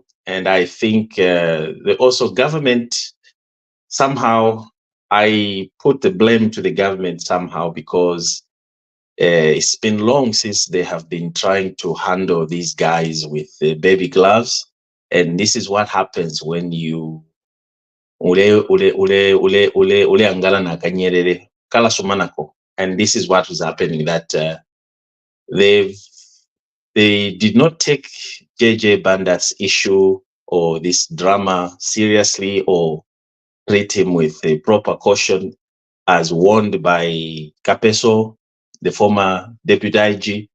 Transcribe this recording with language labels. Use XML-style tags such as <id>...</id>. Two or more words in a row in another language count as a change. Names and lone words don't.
<en>And I think the also government, somehow, I put the blame to the government somehow, because it's been long since they have been trying to handle these guys with baby gloves. And this is what happens when you</en> <bem>ule angala na kanyerere kala sumanako.</bem> <en>And this is what was happening, that they've they did not take JJ Banda's issue or this drama seriously, or treat him with a proper caution, as warned by Capeso, the former deputy IG.</en>